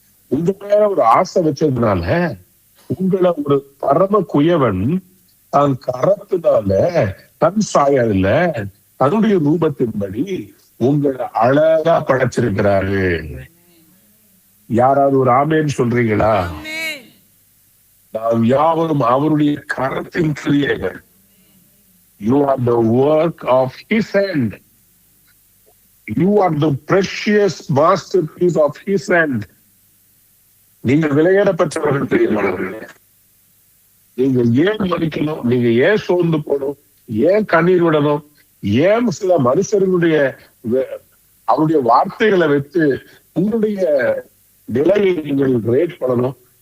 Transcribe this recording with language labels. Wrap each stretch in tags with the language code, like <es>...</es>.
<ta>உங்க மேல ஒரு ஆசை வச்சதுனால உங்களை ஒரு பரம குயவன் தான் கரத்தினால தன் சாயல்ல தன்னுடைய ரூபத்தின்படி உங்களை அழகா படைச்சிருக்கிறாரு. யாராவது ஒரு ஆமேன்னு சொல்றீங்களா? நாம் யாவரும் அவருடைய கரத்தின் கிரியைகள்.</ta> <en>You are the work of his hand. You are the precious masterpiece of his hand.</en> <ta>நீங்கள் விலையேறப்பட்டவர்கள் தெரியுமானவர்களே. நீங்க ஏன் மதிக்கணும், நீங்க ஏன் சோர்ந்து போகணும், ஏன் கண்ணீர் விடணும், ஏன் சில மனுஷர்களுடைய அவருடைய வார்த்தைகளை வைத்து உங்களுடைய நிலையை நீங்கள் ரேட் பண்ணணும்.</ta>